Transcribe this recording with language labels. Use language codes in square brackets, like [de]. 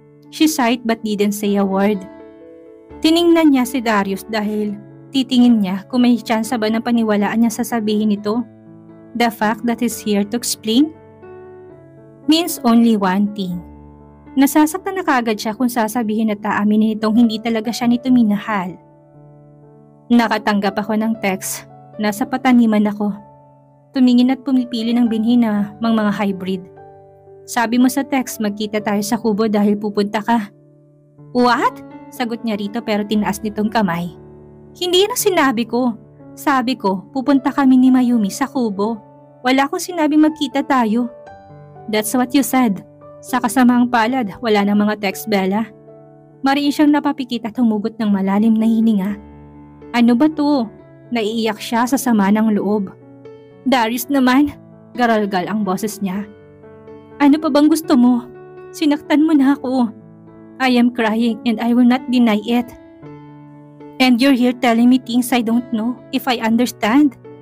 [en] She sighed but didn't say a word. [tl] Tiningnan niya si Darius dahil titingin niya kung may tsansa ba ng paniwalaan niya sasabihin ito. [en] The fact that he's here to explain means only one thing. [tl] Nasasaktan na kagad siya kung sasabihin at aaminin nitong hindi talaga siya nito minahal. Nakatanggap ako ng text. Nasa pataniman ako. Tumingin at pumipili ng binhi na mga hybrid. Sabi mo sa text magkita tayo sa kubo dahil pupunta ka. [en] What? [tl] Sagot niya rito pero tinaas nitong kamay. Hindi yan ang sinabi ko. Sabi ko pupunta kami ni Mayumi sa kubo. Wala akong sinabi magkita tayo. [en] That's what you said. [tl] Sa kasamaang palad wala nang mga text Bella. Mariin siyang napapikit at humugot ng malalim na hininga. Ano ba to? Naiiyak siya sa sama ng loob. Darius naman, garalgal ang boses niya. Ano pa bang gusto mo? Sinaktan mo na ako. [en] I am crying and I will not deny it. And you're here telling me things I don't know if I understand.